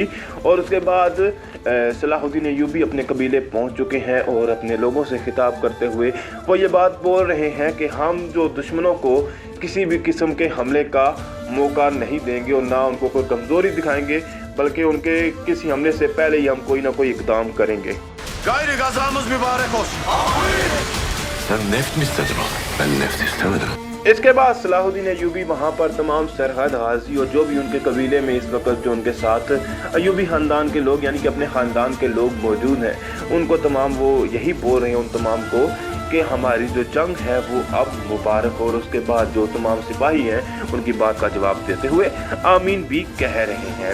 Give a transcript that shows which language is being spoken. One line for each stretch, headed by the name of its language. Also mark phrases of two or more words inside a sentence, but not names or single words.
Hindi: और उसके बाद सलाहुद्दीन अय्यूबी अपने कबीले पहुँच चुके हैं और अपने लोगों से खिताब करते हुए वो ये बात बोल रहे हैं कि हम जो दुश्मनों को किसी भी किस्म के हमले का मौका नहीं देंगे और ना उनको कोई कमज़ोरी दिखाएंगे, बल्कि उनके किसी हमले से पहले ही हम कोई ना कोई इकदाम करेंगे।
Turkish: Gayri gazamız mübarek olsun. Sen neft mi istedin oğlum? Ben neft istemedim.
Hindi: इसके बाद सलाहुद्दीन अय्यूबी वहाँ पर तमाम सरहद गाजी और जो भी उनके कबीले में इस वक्त जो उनके साथ अय्यूबी ख़ानदान के लोग यानी कि अपने ख़ानदान के लोग मौजूद हैं उनको तमाम वो यही बोल रहे हैं उन तमाम को कि हमारी जो जंग है वो अब मुबारक। और उसके बाद जो तमाम सिपाही हैं उनकी बात का जवाब देते हुए आमीन भी कह रहे हैं।